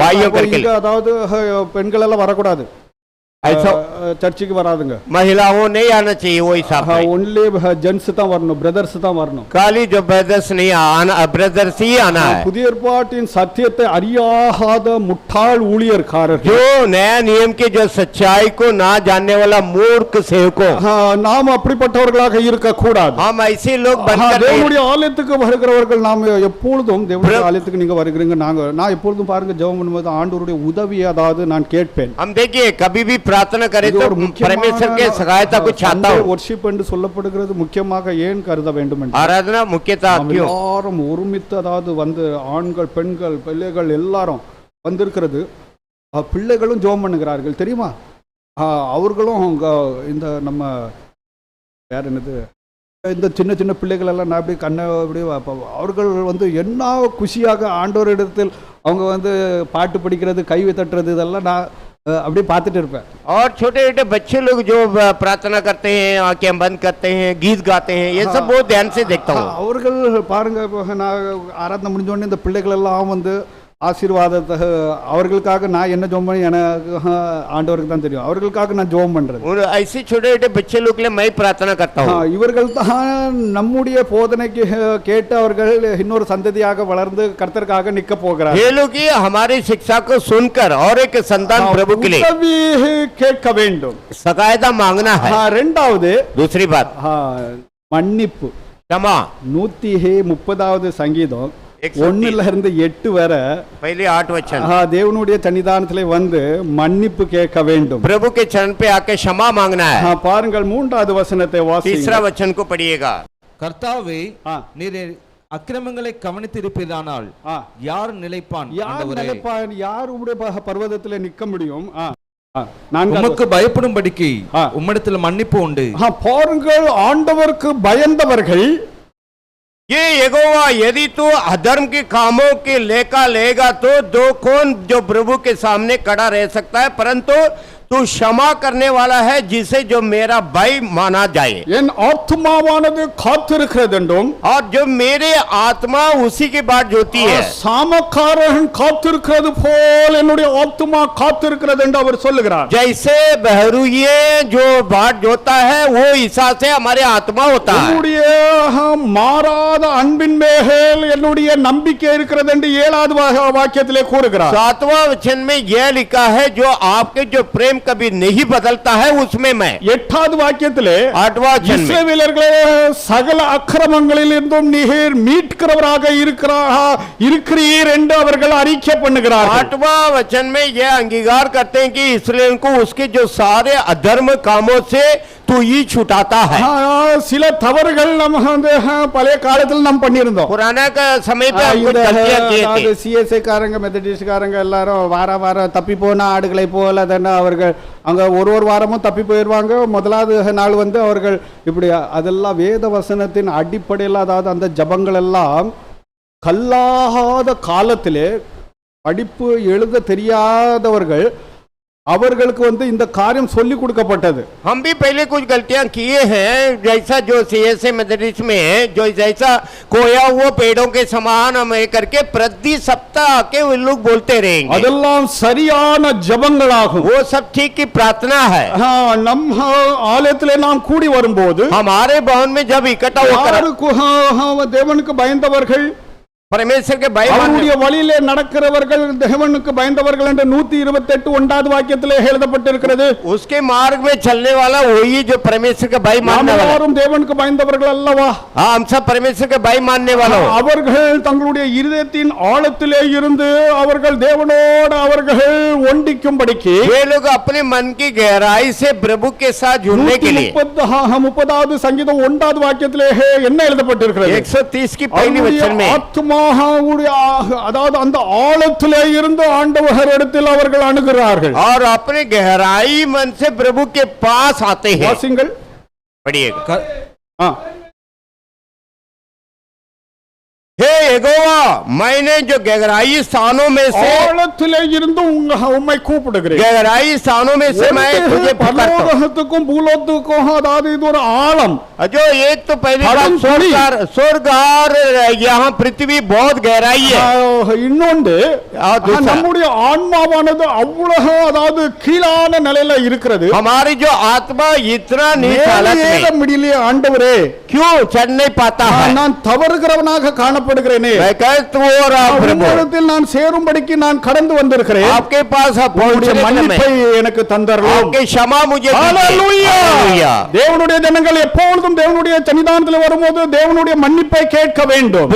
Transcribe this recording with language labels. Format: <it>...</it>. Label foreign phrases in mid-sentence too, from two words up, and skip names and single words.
<hi>भाइयों करके.</hi> <ta>அதாவது பெண்கள் எல்லாம் வரக்கூடாது,</ta> <hi>ऐसा</hi> <ta>சர்ச்சுக்கு வராதுங்க.</ta> <hi>महिलाओं नहीं आना चाहिए वो हिसाब से.</hi> <en>only gents</en> <ta>தான் வரணும், பிரதர்ஸ் தான் வரணும்.</ta> <hi>खाली जो ब्रदर्स नहीं आना, ब्रदर्स ही आना है.</hi> <ta>புதிய ஏற்பாட்டின் சத்தியத்தை அறியாத முட்டாள் ஊழியர்காரர்கள்,</ta> <hi>जो नया नियम के जो सच्चाई को ना जानने वाला मूर्ख सेवकों,</hi> <ta>நாம் அப்படிப்பட்டவர்களாக இருக்க கூடாது.</ta> <hi>हम ऐसे लोग बनकर</hi> <ta>தேவனுடைய ஆலயத்துக்கு வருகிறவர்கள் நாம் எப்பொழுதும் தேவனுடைய ஆலயத்துக்கு நீங்க வருகிறீங்க, நான் எப்பொழுதும் பாருங்க ஜெபம் பண்ணும்போது ஆண்டவருடைய உதவி அதாவது நான் கேட்பேன்.</ta> <hi>हम देखिए कभी भी प्रार्थना करें तो परमेश्वर के सहायता को चाहता हूं.</hi> <ta>वर्शिप என்று சொல்லப்படுகிறது முக்கியமாக ஏன் கருத வேண்டும் என்று,</ta> <hi>आराधना मुख्यतः क्यों?</hi> <ta>எல்லாரும் ஒருமித்து அதாவது வந்து ஆண்கள் பெண்கள் பிள்ளைகள் எல்லாரும் வந்திருக்கிறது. பிள்ளைகளும் ஜெபம் பண்ணுகிறார்கள் தெரியுமா? அவர்களும் இந்த நம்ம வேற என்னது இந்த சின்ன சின்ன பிள்ளைகள் எல்லாம் நான் அப்படியே கண்ணை அப்படியே அவர்கள் வந்து என்ன குஷியாக ஆண்டவரிடத்தில் அவங்க வந்து பாட்டு படிக்கிறது கை தட்டுறது இதெல்லாம் நான் அப்படியே பார்த்துட்டு இருப்பேன்.</ta> <hi>और छोटे छोटे बच्चे लोग जो प्रार्थना करते हैं, आंखें बंद करते हैं, गीत गाते हैं, ये सब बहुत ध्यान से देखता हूँ.</hi> <ta>அவர்கள் பாருங்க, நான் ஆராதனை முடிஞ்ச உடனே இந்த பிள்ளைகள் எல்லாம் வந்து ஆசீர்வாதத்தை அவர்களுக்காக நான் என்ன ஜெபம் பண்ணி எனக்கு ஆண்டவருக்கு தான் தெரியும், அவர்களுக்காக நான் ஜெபம் பண்றது.</ta> <hi>ऐसे छोटे छोटे बच्चे लोग के लिए मैं प्रार्थना करता हूँ.</hi> <ta>இவர்கள் தான் நம்முடைய போதனைக்கு கேட்டு அவர்கள் இன்னொரு சந்ததியாக வளர்ந்து கர்த்தருக்காக நிக்க போகிறார்கள்.</ta> <hi>ये लोग हमारी शिक्षा को सुनकर और एक संतान प्रभु के लिए</hi> <ta>உதவி கேட்க வேண்டும்,</ta> <hi>सहायता मांगना है.</hi> <ta>இரண்டாவது</ta> <hi>दूसरी बात</hi> <ta>மன்னிப்பு.</ta> <hi>क्षमा.</hi> <ta>130வது சங்கீதம் 1-8 வரை</ta> <hi>पहले 8 वचन</hi> <ta>தேவனுடைய சன்னிதானத்திலே வந்து மன்னிப்பு கேட்க வேண்டும்.</ta> <hi>प्रभु के चरण पे आके क्षमा मांगना है.</hi> <ta>பாருங்கள் 3வது வசனத்தை வாசிங்க.</ta> <hi>तीसरा वचन को पढ़िएगा.</hi> <ta>கர்த்தாவே, நீர் அக்கிரமங்களை கவனித்திருப்பீரானால் யார் நிலைப்பான்? யார் உம்முடைய பர்வதத்திலே நிற்க முடியும்? உமக்கு பயப்படும்படிக்கு உம்மிடத்தில் மன்னிப்பு உண்டு. பாருங்கள், ஆண்டவருக்கு பயந்தவர்கள்,</ta> <hi>ये यहोवा यदि तू अधर्म के कामों के लेखा लेगा तो दो कौन जो प्रभु के सामने खड़ा रह सकता है, परंतु तू क्षमा करने वाला है जिसे जो मेरा भाई माना जाए.</hi> <ta>என் ஆத்மாவானது காத்திருக்கிறது என்றும்,</ta> <hi>और जो मेरे आत्मा उसी की बाट जोती है,</hi> <ta>சாமக்காரன் காத்திருக்கிறது போல் என்னுடைய ஆத்மா காத்திருக்கிறது என்று அவர் சொல்லுகிறார்.</ta> <hi>जैसे बहरूये जो बाट जोता है वो ईसा से हमारे आत्मा होता है.</hi> <ta>என்னுடைய மாறாத அன்பின் மேல் என்னுடைய நம்பிக்கை இருக்கிறது என்று 7வது வாக்கியத்திலே கூறுகிறார்.</ta> <hi>7वां वचन में यह लिखा है जो आपके जो प्रेम कभी नहीं बदलता है उसमें मैं।</hi> <ta>8வது வாக்கியத்திலே</ta> <hi>8वां वचन में</hi> <ta>இஸ்ரவேலர்களே சகல அக்கிரமங்களில் இருந்தும் நீர் மீட்கிறவராக இருக்கிறீர் என்று அவர்கள் அறிக்கை பண்ணுகிறார்கள்.</ta> <hi>8वां वचन में यह अंगीकार करते हैं कि इसराइल को उसके जो सारे अधर्म कामों से तू ही छुटाता है।</hi> <ta>சில தவறுகள் நம்ம வந்து பழைய காலத்தில் நாம் பண்ணியிருந்தோம்.</ta> <hi>पुराना का समय पे हम कुछ गलतियां किए थे।</hi> <ta>சிஎஸ்ஐ காரங்க மெத்தடிஸ்ட் காரங்க எல்லாரும் வாரம் தப்பி போன ஆடுகளை போல தானே அவர்கள் அங்க ஒரு வாரமும் தப்பி போயிடுவாங்க. முதலாவது நாள் வந்து அவர்கள் இப்படி அதெல்லாம் வேத வசனத்தின் அடிப்படையில், அதாவது அந்த ஜபங்கள் எல்லாம் கல்லாத காலத்திலே படிப்பு எழுத தெரியாதவர்கள் அவர்களுக்கு வந்து இந்த காரியம் சொல்லி கொடுக்கப்பட்டது.</ta> <hi>हम भी पहले कुछ गलतियां किए हैं, जैसा जो सीएसए मेथडिस्ट में जो जैसा खोया हुआ पेड़ों के समान हम करके प्रति सप्ताह आके वो लोग बोलते रहेंगे।</hi> <ta>அதெல்லாம் சரியான ஜபங்களாகும்.</ta> <hi>वो सब ठीक की प्रार्थना है।</hi> <ta>நம் ஆலயத்திலே நாம் கூடி வரும்போது</ta> <hi>हमारे भवन में जब इकट्ठा होकर</hi> <ta>தேவனுக்கு பயந்தவர்கள்,</ta> <hi>परमेश्वर के भय</hi> <ta>அவருடைய வழியிலே நடக்கிறவர்கள், தேவனுக்கு பயந்தவர்கள் என்று 128 1வது வாக்கியத்திலே எழுதப்பட்டிருக்கிறது.</ta> <hi>उसके मार्ग में चलने वाला वही जो परमेश्वर का भय मानने वाला।</hi> <ta>எல்லாரும் தேவனுக்கு பயந்தவர்கள் அல்லவா?</ta> <hi>हम सब परमेश्वर का भय मानने वाला।</hi> <ta>அவர்கள் தங்களுடைய இருதயத்தின் ஆழத்திலே இருந்து அவர்கள் தேவனோடு அவர்கள் ஒண்டிக்கும்படிக்கு</ta> <hi>वे लोग अपने मन की गहराई से प्रभु के साथ जुड़ने के लिए</hi> <ta>30வது சங்கீதம் 1வது வாக்கியத்திலே என்ன எழுதப்பட்டிருக்கிறது?</ta> <hi>130 की पहली वचन में</hi> <ta>அதாவது அந்த ஆழத்திலே இருந்து ஆண்டவர் இடத்தில் அவர்கள் அணுகிறார்கள்.</ta> <hi>और अपने गहराई मन से प्रभु के पास आते हैं।</hi> <ta>வாசிங்கள்,</ta> <hi>पढ़िएगा। हाँ। हे यहोवा, मैंने जो गहराई स्थानों में से</hi> <ta>ஆழத்திலே இருந்து உம்மை கூப்பிடுகிறேன்.</ta> <hi>गहराई स्थानों में से मैं तुझे पुकारता हूं।</hi> <ta>பரலோகத்துக்கும் பூலோகத்துக்கும், அதாவது இது ஒரு ஆழம்.</ta> <hi>जो एक तो पहली बात स्वर्ग और यहाँ पृथ्वी बहुत गहराई है।</hi> <ta>இன்னொன்று நம்முடைய ஆன்மாவானது அவ்வளவு, அதாவது கீழான நிலையில இருக்கிறது.</ta> <hi>हमारी जो आत्मा इतना नीच हालत में</hi> <ta>முடியல. ஆண்டவரே,</ta> <hi>क्यों चढ़ नहीं पाता है?</hi> <ta>நான் தவறுகிறவனாக காணப்படுகிறேனே. நான் சேரும்படிக்கு நான் கடந்து வந்திருக்கிறேன்.</ta> <hi>आपके पास</hi> <ta>மன்னிப்பை எனக்கு தந்தரலாம்.</ta> <hi>आपके क्षमा मुझे हालेलुया.</hi> <ta>தேவனுடைய ஜனங்கள் எப்பொழுதும் தேவனுடைய சன்னிதானத்தில் வரும்போது தேவனுடைய மன்னிப்பை கேட்க வேண்டும்.</ta>